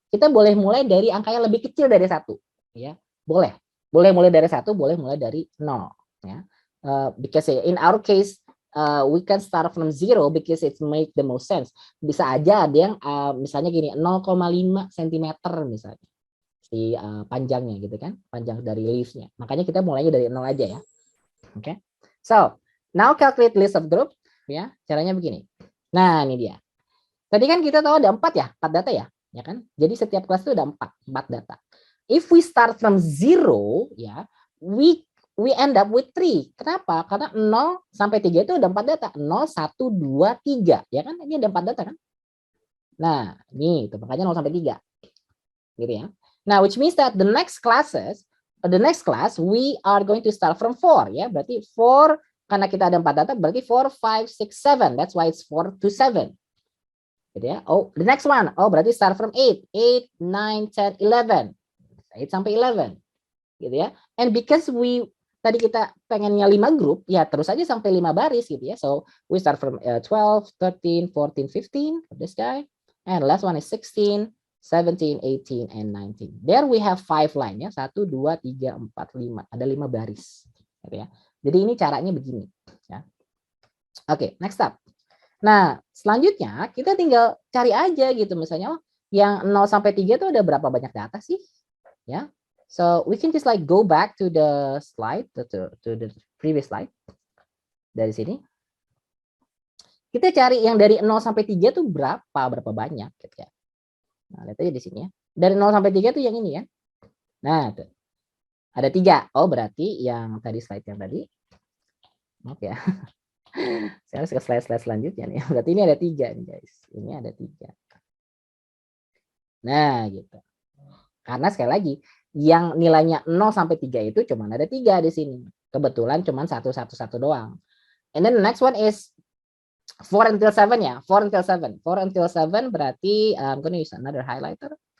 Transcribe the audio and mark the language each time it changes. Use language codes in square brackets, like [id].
[id] Kita boleh mulai dari angka yang lebih kecil dari 1 ya. Boleh mulai dari 1, boleh mulai dari 0 ya. [en] Because in our case we can start from 0 because it make the most sense. [id] Bisa aja ada yang misalnya gini 0,5 cm misalnya si panjangnya gitu kan, panjang dari leaves-nya. Makanya kita mulainya dari 0 aja ya. Oke. [en] So, now calculate list of group [id] ya. Caranya begini. Nah, ini dia. Tadi kan kita tahu ada 4 ya, 4 data ya, ya kan? Jadi setiap kelas itu ada 4 data. [en] If we start from 0 ya, we end up with 3. [id] Kenapa? Karena 0 sampai 3 itu ada 4 data. 0 1 2 3, ya kan? Ini ada 4 data kan? Nah, ini itu makanya 0 sampai 3. Gitu ya. [en] Now, which means that the next class we are going to start from 4 ya. [id] Berarti 4 karena kita ada 4 data berarti 4 5 6 7. [en] That's why it's 4 to 7. [id] Gitu ya. [en] Oh, the next one. [id] Oh, berarti [en] start from [id] 8. 8 9 10 11. 8 sampai 11. Gitu ya. [en] And because [id] tadi kita pengennya 5 grup, ya terus aja sampai 5 baris gitu ya. [en] So, we start from 12, 13, 14, 15 for this guy. And the last one is 16, 17, 18, and 19. There we have 5 line ya. 1, 2, 3, 4, 5. [id] Ada 5 baris. Gitu ya. Jadi ini caranya begini. Ya. Oke, [en] next up. [id] Nah, selanjutnya kita tinggal cari aja gitu. Misalnya, oh, yang 0 sampai 3 itu ada berapa banyak data sih? Ya. [en] So, we can just like go back to the slide, to the previous slide. [id] Dari sini. Kita cari yang dari 0 sampai 3 tuh berapa banyak gitu ya. Nah, lihat aja di sini ya. Dari 0 sampai 3 tuh yang ini ya. Nah, tuh. Ada 3. Oh, berarti yang tadi slide yang tadi. Oke ya. Saya harus ke slide selanjutnya nih. Berarti ini ada 3 nih guys. Ini ada 3. Nah, gitu. Karena sekali lagi, yang nilainya 0 sampai 3 itu cuma ada 3 di sini. Kebetulan cuma 1 doang. [en] And then the next one is 4 until 7 ya. 4 until 7. 4 until 7 [id] berarti [en] I'm going to use another highlighter.